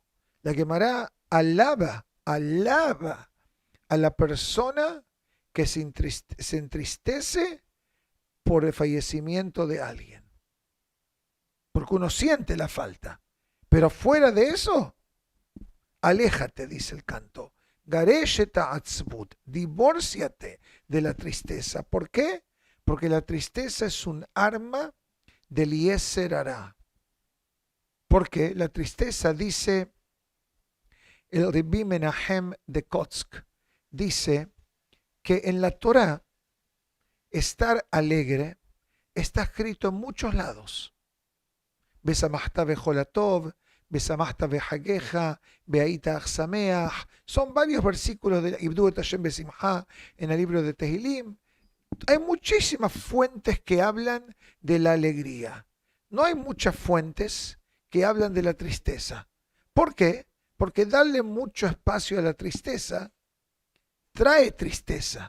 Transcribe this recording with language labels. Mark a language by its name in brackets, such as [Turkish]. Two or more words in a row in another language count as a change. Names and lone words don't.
[Spanish] La Gemara alaba a la persona que se entristece por el fallecimiento de alguien. Porque uno siente la falta. Pero fuera de eso, aléjate, dice el canto. [Hebrew] גרש את העצבות, [Spanish] divórciate de la tristeza. ¿Por qué? Porque la tristeza es un arma del [Hebrew] יצר הרע. [Spanish] Porque la tristeza, dice el Rabbi Menahem de Kotsk, dice que en la Torá estar alegre está escrito en muchos lados. [Hebrew] ושמחת בכל הטוב ושמחת בחגך והיית אך שמח. [Spanish] Son varios versículos de [Hebrew] עבדו את השם בשמחה [Spanish] en el libro de Tehilim. Hay muchísimas fuentes que hablan de la alegría. No hay muchas fuentes que hablan de la tristeza. ¿Por qué? Porque darle mucho espacio a la tristeza trae tristeza.